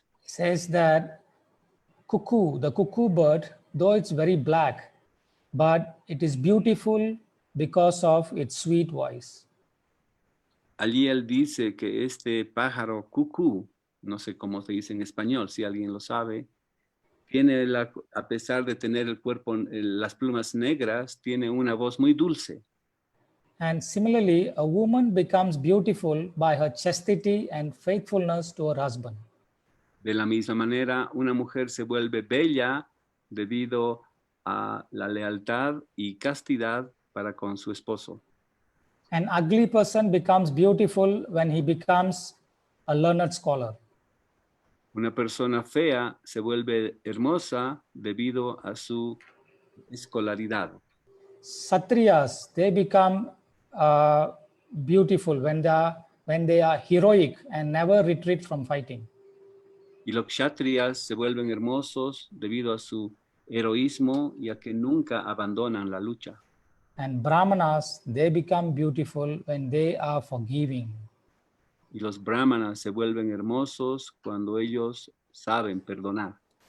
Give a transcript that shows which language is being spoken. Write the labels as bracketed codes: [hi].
[en] He says that the cuckoo bird, though it's very black, but it is beautiful because of its sweet voice. [es] Allí él dice que este pájaro cucú, no sé cómo se dice en español, si alguien lo sabe, a pesar de tener el cuerpo, las plumas negras, tiene una voz muy dulce. [en] And similarly, a woman becomes beautiful by her chastity and faithfulness to her husband. [es] De la misma manera, una mujer se vuelve bella debido a la lealtad y castidad para con su esposo. [en] An ugly person becomes beautiful when he becomes a learned scholar. [es] Una persona fea se vuelve hermosa debido a su escolaridad. [en] Satriyas, they become beautiful when they are heroic and never retreat from fighting. [es] Y los kshatriyas se vuelven hermosos debido a su heroísmo y a que nunca abandonan la lucha. [en] And Brahmanas, they become beautiful when they are forgiving. [es] Y los brahmanas se vuelven hermosos cuando ellos saben perdonar.